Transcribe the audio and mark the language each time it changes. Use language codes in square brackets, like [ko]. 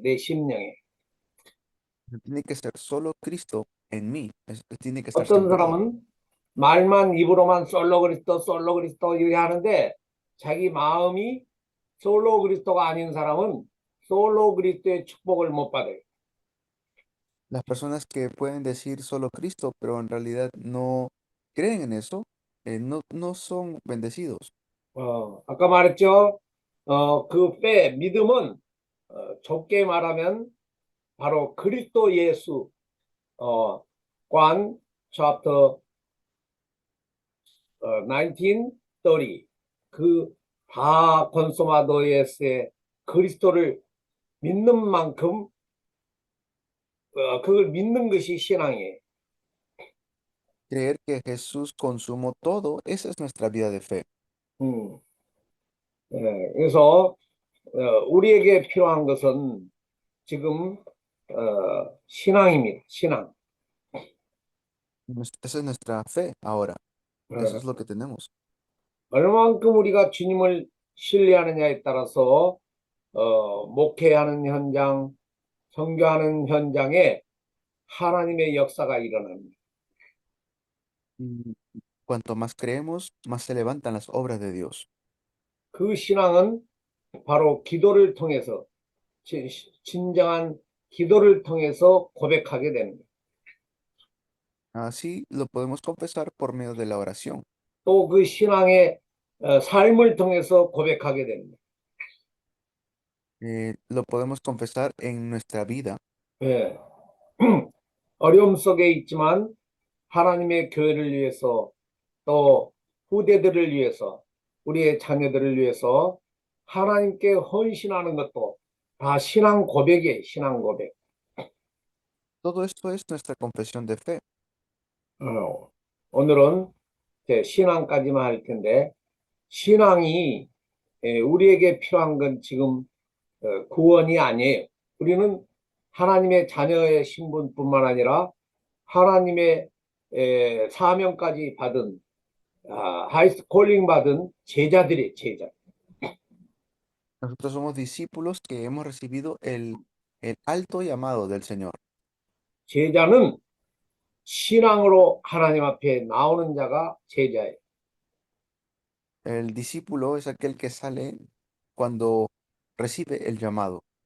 [ko] 내 심령에. [es] Tiene que ser solo Cristo en mí. Tiene que estar [ko] 어떤 [es] sembrado. [ko] 사람은 말만 입으로만 솔로 그리스도 이렇게 하는데 자기 마음이 솔로 그리스도가 아닌 사람은 솔로 그리스도의 축복을 못 받아요. [es] Las personas que pueden decir solo Cristo, pero en realidad no creen en eso, no son bendecidos. [ko] 아까 말했죠. 믿음은 좁게 말하면 바로 그리스도 예수 Juan chapter 19:30 다 건소마도예스의 그리스도를 믿는 만큼 그걸 믿는 것이 신앙이에요. [es] Creer que Jesús consumó todo, esa es nuestra vida de fe. 음. [ko] 그래서 우리에게 필요한 것은 지금 신앙입니다. 신앙. [es] Esa es nuestra fe ahora. Eso 어, es lo que tenemos. [ko] 얼마만큼 우리가 주님을 신뢰하느냐에 따라서 목회하는 현장, 선교하는 현장에 하나님의 역사가 일어납니다. [es] Y cuanto más creemos, más se levantan las obras de Dios. [ko] 그 신앙은 바로 기도를 통해서 진정한 기도를 통해서 고백하게 됩니다. [es] Así lo podemos confesar por medio de la oración. [ko] 또 그 신앙의 삶을 통해서 고백하게 됩니다. [es] Lo podemos confesar en nuestra vida. [ko] 예. 어려움 속에 있지만 하나님의 교회를 위해서 또 후대들을 위해서 우리의 자녀들을 위해서 하나님께 헌신하는 것도 다 신앙 고백이에요. 신앙 고백. [es] Todo esto es nuestra confesión de fe. [ko] 오늘은 이제 신앙까지만 할 텐데 신앙이 우리에게 필요한 건 지금 구원이 아니에요. 우리는 하나님의 자녀의 신분뿐만 아니라 하나님의 사명까지 받은 [en] 하이스트 콜링 [ko] 받은 제자들이 제자. [es] Nosotros somos discípulos que hemos recibido el alto llamado del Señor. [ko] 제자는 신앙으로 하나님 앞에 나오는 자가 제자예요. [es] El discípulo es aquel que sale cuando recibe el llamado.